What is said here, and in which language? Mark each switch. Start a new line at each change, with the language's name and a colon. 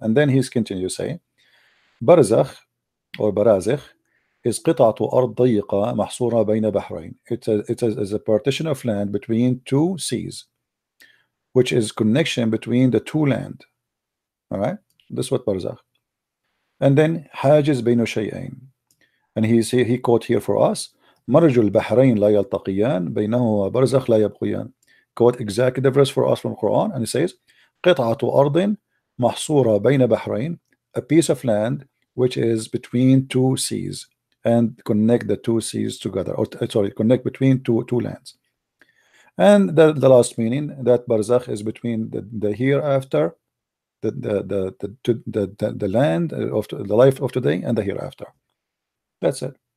English: And then he's continue saying, barzakh or barazikh is
Arabic: قطعة أرض ضيقة محصورة بين بحرين.
English: It is a partition of land between two seas, which is connection between the two land. All right, this is what barzakh. And then
Arabic: حاجز بين شيئين,
English: and he quote here for us,
Arabic: مرج البحرين لا يلتقيان بينهما برزخ لا يبقيان.
English: Quote exactly the verse for us from Quran, and it says
Arabic: قطعة أرض محصورة بين بحرين,
English: a piece of land which is between two seas, and connect the two seas together, or sorry, connect between two lands. And the last meaning that barzakh is between the hereafter, the land of the life of today and the hereafter. That's it.